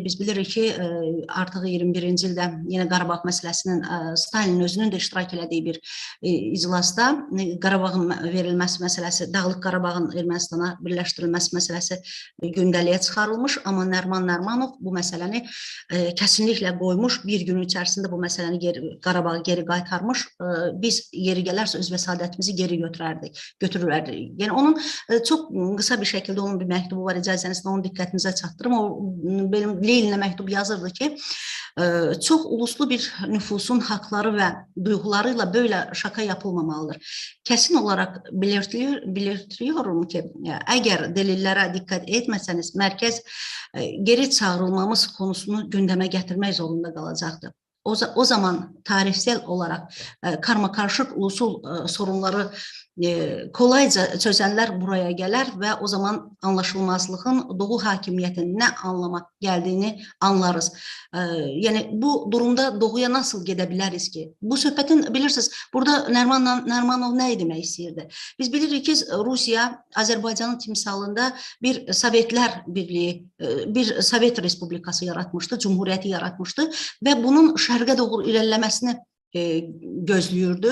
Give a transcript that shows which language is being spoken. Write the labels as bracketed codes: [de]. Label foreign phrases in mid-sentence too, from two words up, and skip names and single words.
[az] Biz bilirik ki, artıq 21-ci ildə yenə Qarabağ məsələsinin Stalin özünün də iştirak elədiyi bir iclasda Qarabağın verilməsi məsələsi, Dağlıq Qarabağın Ermənistana birləşdirilməsi məsələsi gündəliyə çıxarılmış. Amma Nəriman Nərimanov bu məsələni kəsinliklə qoymuş. Bir gün içərisində bu məsələni Qarabağı geri qaytarmış. Biz yeri gələrsə öz vəsadətimizi geri götürürərdik. [tr] Yəni onun çok kısa bir şekilde onun bir mektubu var, icazənizlə onun dikkatinize çatdırım. O benim Leylin'e mektup yazırdı ki, çok uluslu bir nüfusun hakları ve duygularıyla böyle şaka yapılmamalıdır. Kesin olarak belirtiyorum ki, eğer delillere dikkat etmezseniz merkez geri çağrılmamız konusunu gündeme getirmek zorunda kalacaktı. O zaman tarihsel olarak karmakarışık ulusal sorunları kolayca çözənlər buraya [az] gələr və [tr] o zaman anlaşılmazlığın Doğu hakimiyyətinin nə anlama gəldiyini anlarız. Yəni bu durumda Doğuya nasıl gedə biləriz ki? [az] Bu söhbətin bilirsiniz, burada Nərimanov nə demək istəyirdi? Biz bilirik ki, Rusiya Azərbaycanın timsalında bir Sovetlər Birliyi, bir Sovet Respublikası yaratmışdı, Cumhuriyyəti yaratmışdı və bunun şərqə doğru irəliləməsini gözlüyürdü.